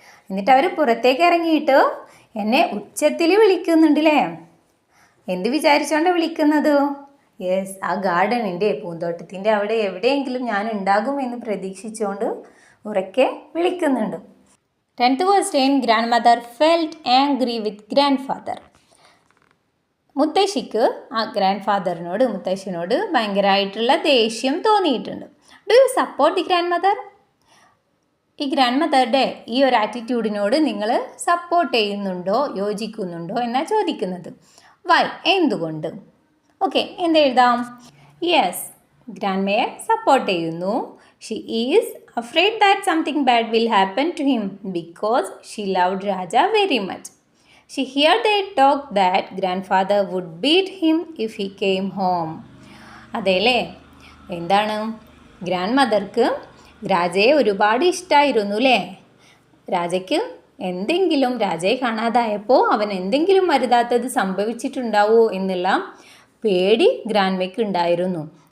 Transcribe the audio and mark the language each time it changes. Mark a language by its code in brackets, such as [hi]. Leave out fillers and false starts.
[ml] എന്നിട്ട് അവർ പുറത്തേക്ക് ഇറങ്ങിയിട്ട് എന്നെ ഉച്ചത്തിൽ വിളിക്കുന്നുണ്ടല്ലേ? എന്ത് വിചാരിച്ചുകൊണ്ട് വിളിക്കുന്നത്? യെസ്, ആ ഗാർഡനിൻ്റെ, പൂന്തോട്ടത്തിൻ്റെ അവിടെ എവിടെയെങ്കിലും ഞാൻ ഉണ്ടാകുമെന്ന് പ്രതീക്ഷിച്ചുകൊണ്ട് ഉറക്കെ വിളിക്കുന്നുണ്ട്. [en] 10th question. Grandmother felt angry with grandfather. മുത്തശ്ശിക്ക് ആ ഗ്രാൻഡ് ഫാദറിനോട്, മുത്തശ്ശിനോട് ഭയങ്കരമായിട്ടുള്ള ദേഷ്യം തോന്നിയിട്ടുണ്ട്. [ml] Do you support the grand mother? ഈ ഗ്രാൻഡ് മദറുടെ ഈ ഒരു ആറ്റിറ്റ്യൂഡിനോട് നിങ്ങൾ സപ്പോർട്ട് ചെയ്യുന്നുണ്ടോ, യോജിക്കുന്നുണ്ടോ എന്നാണ് ചോദിക്കുന്നത്. വൈ, എന്തുകൊണ്ട്? ഓക്കെ, എന്തെഴുതാം? യെസ്, ഗ്രാൻഡ്മയെ സപ്പോർട്ട് ചെയ്യുന്നു. She is [en] afraid that something bad will happen to him because she loved Raja very much. She heard they talk that grandfather would beat him if he came home. [ml] അതേലേ, എന്താണ്, grand മദർക്ക് രാജയെ ഒരുപാട് ഇഷ്ടമായിരുന്നു അല്ലേ? രാജയ്ക്ക് എന്തെങ്കിലും, രാജയെ കാണാതായപ്പോൾ അവൻ എന്തെങ്കിലും അരുതാത്തത് സംഭവിച്ചിട്ടുണ്ടാവോ എന്നുള്ള പേടി ഗ്രാൻഡ്മയ്ക്ക് ഉണ്ടായിരുന്നു.